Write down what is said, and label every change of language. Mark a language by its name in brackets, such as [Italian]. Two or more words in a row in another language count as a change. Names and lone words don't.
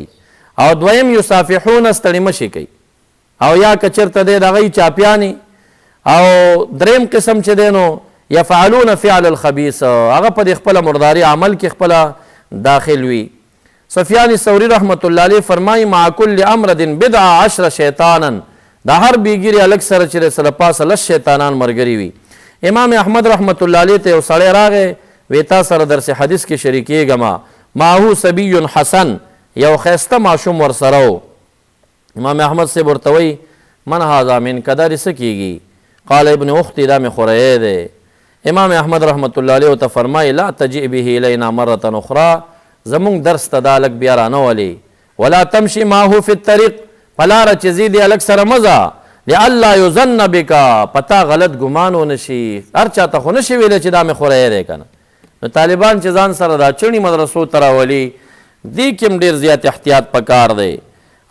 [Pashto] او دویم یصافحون ستړي مشي کوي او یا که چېرته دی د هغوی چاپیانې. او دریم قسم چې دی نو [Arabic] یفعلون فعل الخبیث [Pashto] هغه په دې خپله مرداري عمل کې خپله داخل وي. سفیان ثوری [Arabic] رحمت الله علیه [Pashto] فرمایي [Arabic] مع کل امرد بضع عشر شیطانا [Pashto] دا هر بیګیري هلک سره چې سره پاسه لس شیطانان ملګري وي. امام احمد [Arabic] رحمت الله علیه [Pashto] ته یو سړی راغی وی تا سره درس حدیث کې شریکېږم [Arabic] معهو صبی حسن [Pashto] یو ښایسته ماشوم ورسره و. امام احمد صاحب ورته وایي [Arabic] من هذا منک [Pashto] دا دې څه کېږي؟ [Arabic] قال ابن اختی [Pashto] دا مې خوری دی. امام احمد [Arabic] رحمت الله علیه [Pashto] ورته فرمایي [Arabic] لا تجئ به الینا مرة اخرى [Pashto] زمونږ درس ته دا هلک بیا رانولې [Arabic] ولا تمشي معه فی الطریق [Pashto] په لاره چې ځي دې هلک سره مه ځه [Arabic] لئلا یظن بک [Pashto] پتا غلط ګمان ونشي. هر چاته خو نشي ویلی چې دا مې خوری دی که نه. نو طالبان چې ځان سره دا چڼي مدرسو ته راولي دې کې هم ډېر زیات احتیاط پکار دی.